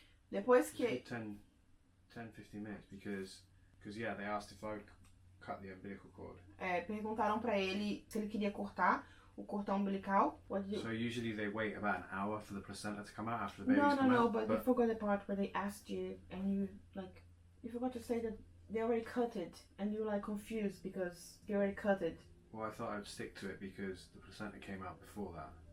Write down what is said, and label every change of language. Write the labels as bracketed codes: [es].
[pt] Depois que [en] 10, 15 minutes because yeah, they asked if I would cut the umbilical cord. [pt] Perguntaram pra ele se ele queria cortar o cordão umbilical. [en] So usually they wait about an hour for the placenta to come out after the baby's come out. No, but you forgot the part where they asked you and you forgot to say that they already cut it, and you're like confused because they already cut it. Well, I thought I'd stick to it because the placenta came out before that.